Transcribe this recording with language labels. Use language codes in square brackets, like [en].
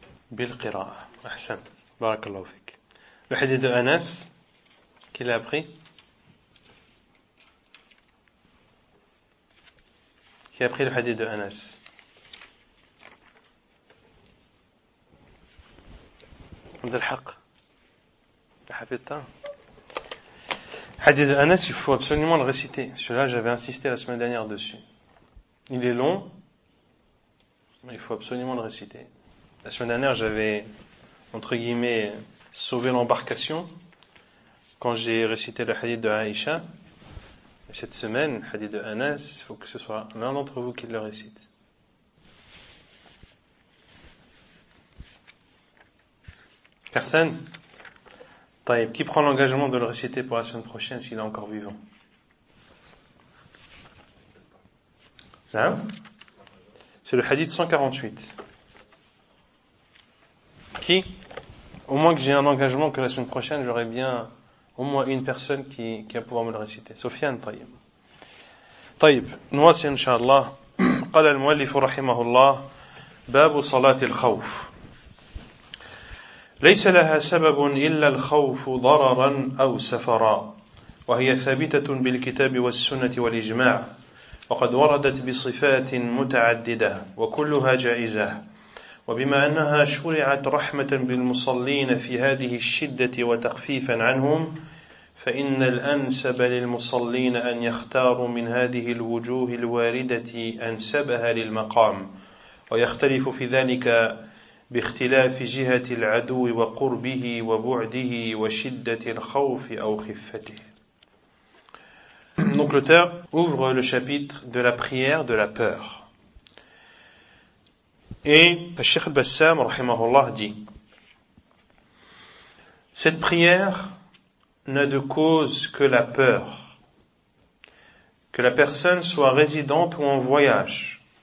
[ar] بالقراءة أحسن بارك الله فيك الحديث أنس كي لا أبقي الحديث أنس عبد الحق حفظته حديث أنس [fr] il faut absolument le réciter celui-là j'avais insisté la semaine dernière dessus. Il est long, mais il faut absolument le réciter. La semaine dernière, j'avais, entre guillemets, sauvé l'embarcation quand j'ai récité le hadith de Aïcha. Cette semaine, le hadith de Anas, il faut que ce soit l'un d'entre vous qui le récite. Personne ? Taïb, qui prend l'engagement de le réciter pour la semaine prochaine s'il est encore vivant ? Là, c'est le hadith 148. Qui? Au moins que j'ai un engagement que la semaine prochaine, j'aurai bien au moins une personne qui va pouvoir me le réciter. Sofiane Tayyib. Tayyib. Nouassi, Inch'Allah. [ar] قال المؤلف رحمه الله باب صلاة الخوف. ليس لها سبب إلا الخوف ضررا أو سفرا. وهي ثابتة بالكتاب والسنة والإجماع. وقد وردت بصفات متعددة وكلها جائزة وبما أنها شرعت رحمة بالمصلين في هذه الشدة وتخفيفا عنهم فإن الأنسب للمصلين أن يختاروا من هذه الوجوه الواردة أنسبها للمقام ويختلف في ذلك باختلاف جهة العدو وقربه وبعده وشدة الخوف أو خفته. [fr] Donc l'auteur ouvre le chapitre de la prière de la peur. Et Cheikh Bassam, rahimahullah, dit « Cette prière n'a de cause que la peur, que la personne soit résidente ou en voyage,